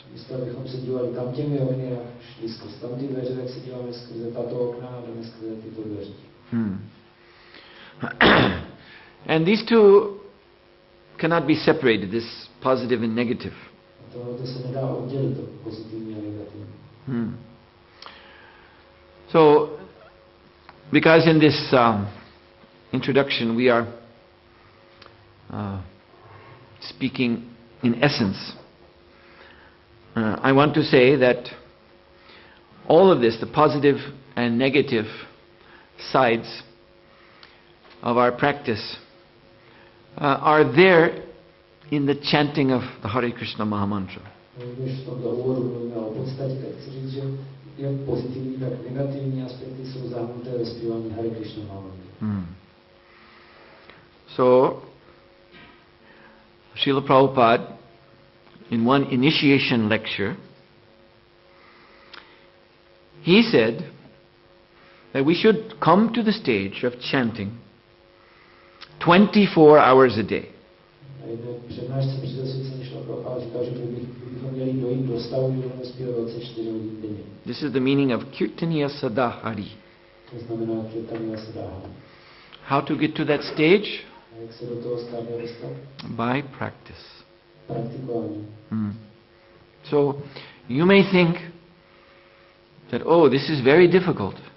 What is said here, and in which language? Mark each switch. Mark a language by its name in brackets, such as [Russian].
[Czech] Místo abychom se dívali tam těmi okny a šli skrz tam ty dveře, tak se díváme skrze tato okna a jdeme skrze tyto dveře. [English] And these two cannot be separated, this positive and negative. [Czech] A tohle se nedá oddělit, to pozitivní a negativní. [English] So, because in this introduction we are speaking in essence, I want to say that all of this, the positive and negative sides of our practice, are there in the chanting of the Hare Krishna Mahamantra. [Czech] Když v tomto úvodu mluvíme o podstatě, tak chci říct, že jak pozitivní, tak negativní aspekty jsou zahrnuté ve zpívání Hare Krishna Mahamantra. [English] So, Srila Prabhupada, in one initiation lecture, he said that we should come to the stage of chanting 24 hours a day. [Czech] A jedné přednášce při zasvěcení Srila Prabhupada říkal, že bychom měli dojít do stavu, že budeme zpívat 24 hodin denně. [English] This is the meaning of Kirtaniya Sadahari. [Czech] To znamená Kirtaniya Sadahari. [English] How to get to that stage? [Czech] A jak se do toho stádia dostat? [English] By practice. [Czech] Praktikování. [English] So, you may think that, oh, this is very difficult.